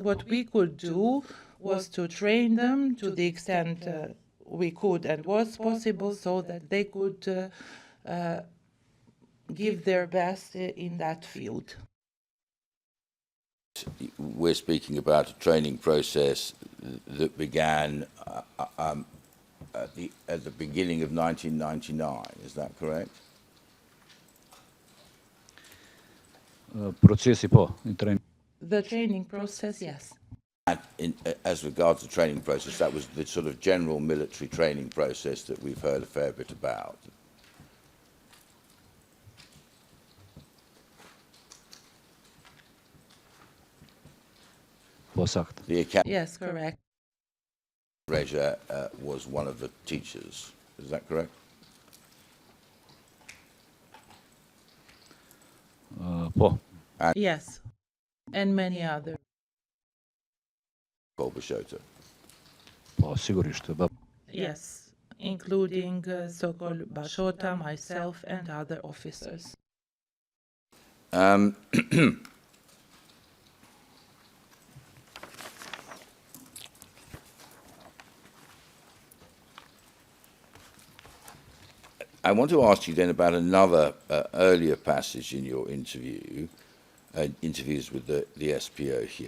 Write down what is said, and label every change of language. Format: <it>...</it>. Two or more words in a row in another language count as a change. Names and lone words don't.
<en>What we could do was to train them to the extent we could and was possible so that they could give their best in that field. We're speaking about a training process that began at the beginning of 1999, is that correct?</en> <sq>Procesi po,</sq> <en>in training. The training process, yes. As regards the training process, that was the sort of general military training process that we've heard a fair bit about.</en> <sq>Po saktë.</sq> <en>The academy Yes, correct. Reja was one of the teachers, is that correct?</en> <sq>Po.</sq> <en>Yes, and many others.</en> <sq>Bashota. Po, sigurisht.</sq> <en>Yes, including Sokol Bashota, myself, and other officers. I want to ask you then about another earlier passage in your interviews with the SPO here.</en>